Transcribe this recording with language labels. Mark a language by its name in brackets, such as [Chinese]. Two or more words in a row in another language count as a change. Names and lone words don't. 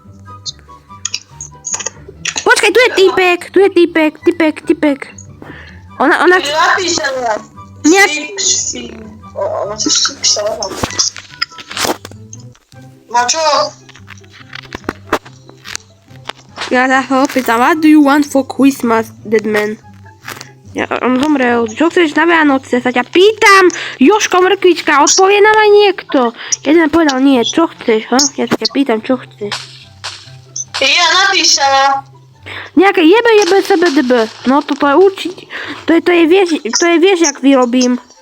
[Slovak] Počkaj, tu je typek. Ona... Je napísané. No čo? Ja sa ho opýtam, [English] what do you want for Christmas, dead man? [Slovak] Ja, on zomrel. Čo chceš na Vianoce? Sa ťa pýtam, Jožko Mrkvička, odpovie nám aj niekto. Jeden povedal nie, čo chceš, ha? Ja sa ťa pýtam, čo chceš. Ja napísala. Nejaké jebe, sebedebe. No toto je určite, to je vieš, jak vyrobím.